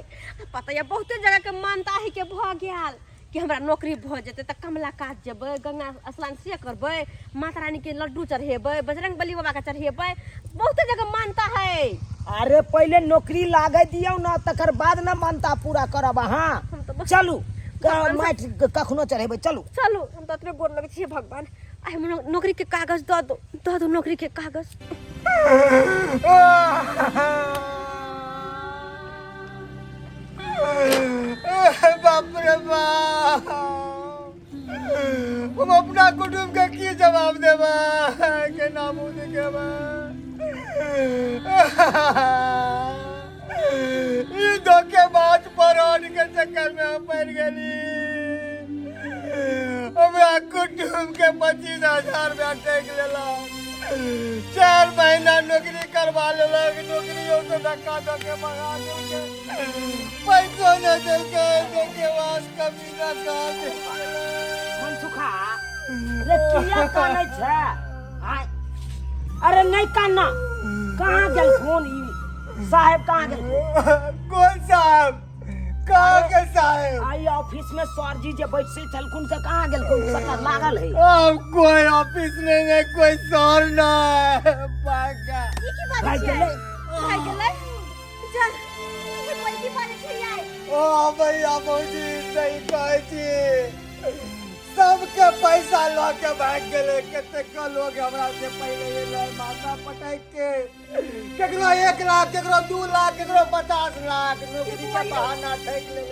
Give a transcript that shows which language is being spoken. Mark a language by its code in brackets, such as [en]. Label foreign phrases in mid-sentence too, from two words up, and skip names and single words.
[mai] पता या बहुते जगह के मानता है के भ गेल कि हमरा नौकरी भ जेते त कमला काट जेबै, गंगा स्नान से करबै, माता रानी के लड्डू चढ़ेबै, बजरंगबली बाबा के चढ़ेबै, बहुते जगह मानता है। अरे पहले नौकरी लागे दियो ना, तकर बाद ना मानता पूरा करब अहाँ। हम तो बस चलू माइट कखनो चढ़ेबै, चलू चलू, हम तो अतरे गोर लगे छी भगवान, आइ हम नौकरी के कागज द दो नौकरी के कागज। बाप रे बाप, हम अपना कुटुंब के की जवाब देबा के नाम देबा? ई धोखेबाज परान के चक्कर में हम पड़ गेली। हमरा कुटुंब के 25,000 रुपया टेक लेला, 4 महीना नौकरी करवा लेलक, नौकरियों से धक्का धक्के भगा देलके, पैसो न देलके, धोखेबाज कमीना साथ मनसुखा रे किया कानै छै? आय अरे नहीं काना, कहाँ गेल फोन? ई साहब कहाँ गेल? कौन साहब? कहाँ के साहब? आई ऑफिस में सर जी जे बैठे छलखुन से कहाँ गेल? कोन सकर लागल है? अब कोई ऑफिस में नहीं, कोई सर ना पागा। ई की बात भाई छै? गेलै? भाई गेलै? चल, ई कोई की बात छै यार? ओ भैया भौजी सही कहै छी, सबके पैसा लऽ के भाग गेले। कतेक लोग हमरा से पहले एलै माथा पटक के, केकरो 1 लाख, केकरो 2 लाख, केकरो 50 लाख नौकरी के बहाना ठैक ले।